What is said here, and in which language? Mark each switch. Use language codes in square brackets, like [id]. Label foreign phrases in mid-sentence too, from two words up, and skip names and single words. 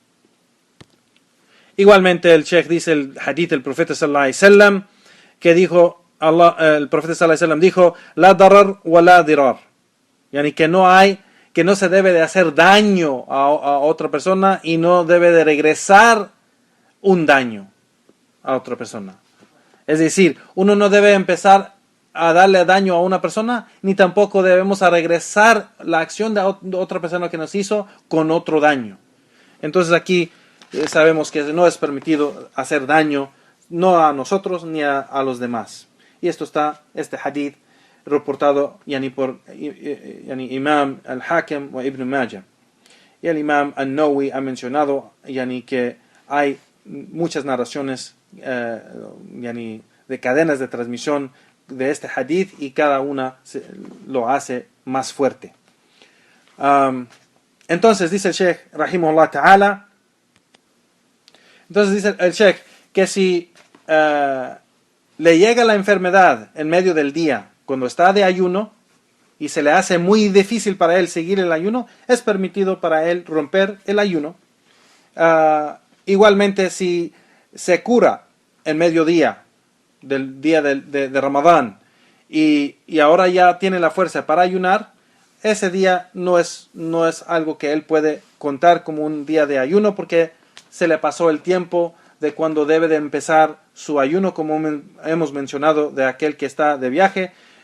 [es] Igualmente el Sheikh dice el hadith del profeta [ar] صلى الله عليه وسلم, [es] que dijo el profeta [ar] صلى الله عليه وسلم [es] dijo, [ar] لا ضرر ولا ضرار, [es] yani que no se debe de hacer daño a otra persona y no debe de regresar un daño a otra persona. Es decir, uno no debe empezar a darle daño a una persona, ni tampoco debemos a regresar la acción de otra persona que nos hizo con otro daño. Entonces aquí sabemos que no es permitido hacer daño, no a nosotros ni a los demás. Y este hadith reportado por Imam al-Hakim o Ibn Majah. Y el Imam al-Nawawi ha mencionado que hay muchas narraciones de cadenas de transmisión de este hadith, y cada una lo hace más fuerte. Entonces dice el Sheikh [ar] رحمه الله تعالى, [es] entonces dice el Sheikh que si le llega la enfermedad en medio del día cuando está de ayuno y se le hace muy difícil para él seguir el ayuno, es permitido para él romper el ayuno. Igualmente, si se cura en mediodía del día de Ramadán y ahora ya tiene la fuerza para ayunar, ese día no es algo que él puede contar como un día de ayuno, porque se le pasó el tiempo de cuando debe de empezar su ayuno, como hemos mencionado, de aquel que está de viaje,